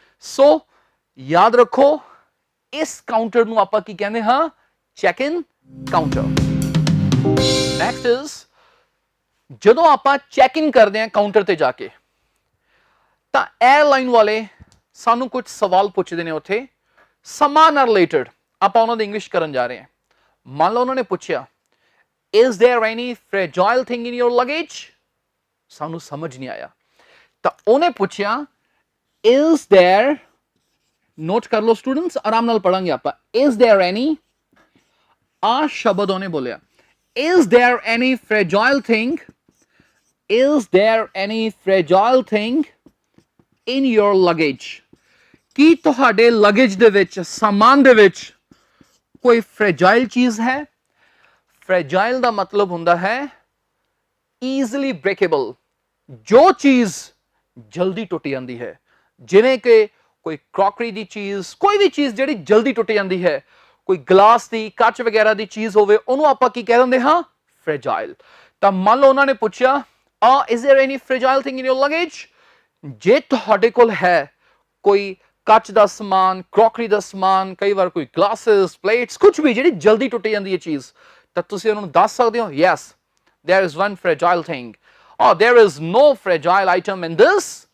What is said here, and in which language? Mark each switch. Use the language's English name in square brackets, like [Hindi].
[Punjabi] ਸੋ ਯਾਦ ਰੱਖੋ ਇਸ ਕਾਊਂਟਰ ਨੂੰ ਆਪਾਂ ਕੀ ਕਹਿੰਦੇ ਹਾਂ? ਚੈਕ-ਇਨ ਕਾਊਂਟਰ। ਨੈਕਸਟ ਇਜ਼ ਜਦੋਂ ਆਪਾਂ ਚੈਕ-ਇਨ ਕਰਦੇ ਹਾਂ ਕਾਊਂਟਰ ਤੇ ਜਾ ਕੇ ਤਾਂ 에ਅਰਲਾਈਨ ਵਾਲੇ ਸਾਨੂੰ ਕੁਝ ਸਵਾਲ ਪੁੱਛਦੇ ਨੇ ਉੱਥੇ ਸਮਾਂ ਨਾਲ ਰਿਲੇਟਡ। ਆਪਾਂ ਉਹਨਾਂ ਦੀ ਇੰਗਲਿਸ਼ ਕਰਨ ਜਾ ਰਹੇ ਹਾਂ। ਮੰਨ ਲਓ ਉਹਨਾਂ ਨੇ ਪੁੱਛਿਆ [English] is there any fragile thing in your luggage? [Punjabi] ਸਾਨੂੰ ਸਮਝ ਨਹੀਂ ਆਇਆ ਤਾਂ ਉਹਨੇ ਪੁੱਛਿਆ [English] is there, [Punjabi] ਨੋਟ ਕਰ ਲਓ ਸਟੂਡੈਂਟਸ, ਆਰਾਮ ਨਾਲ ਪੜਾਂਗੇ ਆਪਾਂ। [English] is there any, [Punjabi] ਆ ਸ਼ਬਦ ਉਹਨੇ ਬੋਲਿਆ [English] is there any fragile thing, is there any fragile thing in your luggage? [Punjabi] ਕੀ ਤੁਹਾਡੇ ਲਗੇਜ ਦੇ ਵਿੱਚ, ਸਾਮਾਨ ਦੇ ਵਿੱਚ ਕੋਈ ਫ੍ਰੈਜਾਈਲ ਚੀਜ਼ ਹੈ? ਫ੍ਰੈਜਾਈਲ ਦਾ ਮਤਲਬ ਹੁੰਦਾ ਹੈ ਈਜ਼ਲੀ ਬ੍ਰੇਕੇਬਲ, ਜੋ ਚੀਜ਼ ਜਲਦੀ ਟੁੱਟ ਜਾਂਦੀ ਹੈ, ਜਿਵੇਂ ਕਿ ਕੋਈ ਕਰੋਕਰੀ ਦੀ ਚੀਜ਼, ਕੋਈ ਵੀ ਚੀਜ਼ ਜਿਹੜੀ ਜਲਦੀ ਟੁੱਟ ਜਾਂਦੀ ਹੈ, ਕੋਈ ਗਲਾਸ ਦੀ, ਕੱਚ ਵਗੈਰਾ ਦੀ ਚੀਜ਼ ਹੋਵੇ, ਉਹਨੂੰ ਆਪਾਂ ਕੀ ਕਹਿ ਦਿੰਦੇ ਹਾਂ? ਫ੍ਰੈਜਾਈਲ। ਤਾਂ ਮੰਨ ਲਓ ਉਹਨਾਂ ਨੇ ਪੁੱਛਿਆ [English] is there any fragile thing in your luggage? [Punjabi] ਜੇ ਤੁਹਾਡੇ ਕੋਲ ਹੈ ਕੋਈ ਕੱਚ ਦਾ ਸਮਾਨ, ਕਰੋਕਰੀ ਦਾ ਸਮਾਨ, ਕਈ ਵਾਰ ਕੋਈ ਗਲਾਸਿਸ, ਪਲੇਟਸ, ਕੁਝ ਵੀ ਜਿਹੜੀ ਜਲਦੀ ਟੁੱਟ ਜਾਂਦੀ ਹੈ ਚੀਜ਼, ਤਾਂ ਤੁਸੀਂ ਉਹਨਾਂ ਨੂੰ ਦੱਸ ਸਕਦੇ ਹੋ [English] yes there is one fragile thing or there is no fragile item in this